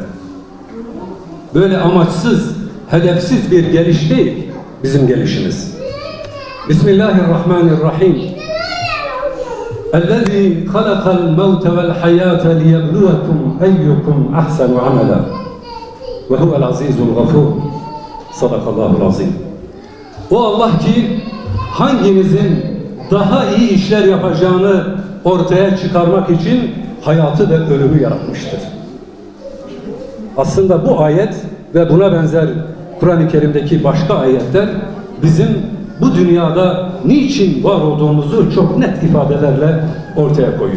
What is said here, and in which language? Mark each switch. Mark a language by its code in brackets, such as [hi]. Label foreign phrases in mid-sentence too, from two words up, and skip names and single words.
[tr] Böyle amaçsız, hedefsiz bir geliş değil bizim gelişimiz. [ar] Bismillahirrahmanirrahim. اَلَّذ۪ي خَلَقَ الْمَوْتَ وَالْحَيَاةَ لِيَبْلُوَكُمْ اَيُّكُمْ اَحْسَنُ عَمَلًا وَهُوَ الْعَز۪يزُ الْغَفُورُ. صدق الله العظيم. [tr] O Allah ki hanginizin daha iyi işler yapacağını ortaya çıkarmak için hayatı ve ölümü yaratmıştır. Aslında bu ayet ve buna benzer Kur'an-ı Kerim'deki başka ayetler bizim bu dünyada niçin var olduğumuzu çok net ifadelerle ortaya koyuyor.